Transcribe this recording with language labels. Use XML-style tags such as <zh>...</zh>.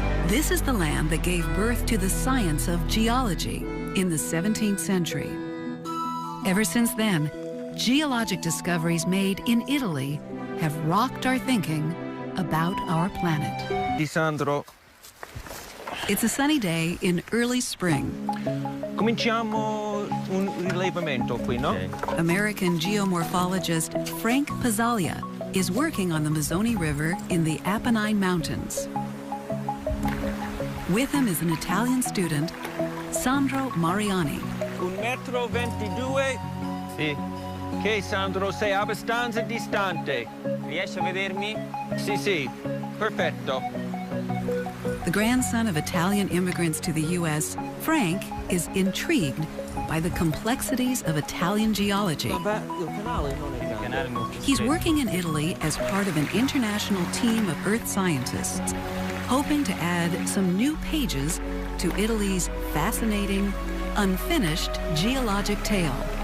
<en>This is the land that gave birth to the science of geology in the 17th century. Ever since then, geologic discoveries made in Italy have rocked our thinking about our planet.</en> <it>Di Sandro.</it> <en>It's a sunny day in early spring.</en> <it>Cominciamo un rilevamento qui, no?</it> <en>American geomorphologist Frank Pizzalia is working on the Mazzoni River in the Apennine Mountains. With him is an Italian student, Sandro Mariani.</en> <it>1,22 m? Sì. Ok, Sandro, sei abbastanza distante. Riesci a vedermi? Sì, sì. Perfetto.</it> <en>The grandson of Italian immigrants to the U.S., Frank is intrigued by the complexities of Italian geology. He's working in Italy as part of an international team of earth scientists, hoping to add some new pages to Italy's fascinating, unfinished geologic tale.</en>